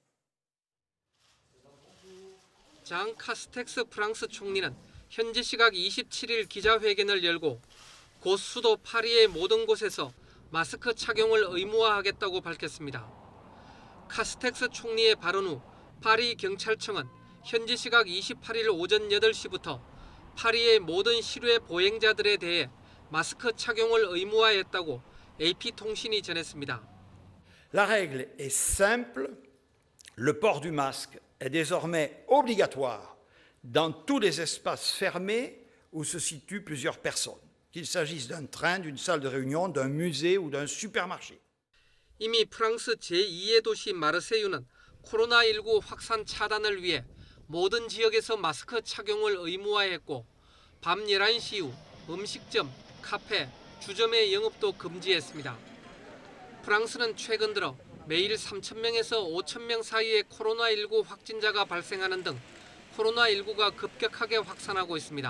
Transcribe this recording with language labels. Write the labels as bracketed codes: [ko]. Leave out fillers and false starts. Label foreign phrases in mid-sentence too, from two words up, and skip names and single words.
[ko] 장 카스텍스 프랑스 총리는 현지 시각 27일 기자회견을 열고 곧 수도 파리의 모든 곳에서 마스크 착용을 의무화하겠다고 밝혔습니다. 카스텍스 총리의 발언 후 파리 경찰청은 현지 시각 28일 오전 8시부터 파리의 모든 시외 보행자들에 대해 마스크 착용을 의무화했다고 AP통신이 전했습니다. [fr] La règle est simple. Le port du masque est désormais obligatoire dans tous les espaces fermés où se situent plusieurs personnes, qu'il s'agisse d'un train, d'une salle de réunion, d'un musée ou d'un supermarché. [ko] 이미 프랑스 제2의 도시 마르세유는 코로나19 확산 차단을 위해 모든 지역에서 마스크 착용을 의무화했고 밤 11시 이후 음식점, 카페, 주점의 영업도 금지했습니다. 프랑스는 최근 들어 매일 3,000명에서 5,000명 사이의 코로나19 확진자가 발생하는 등 코로나19가 급격하게 확산하고 있습니다.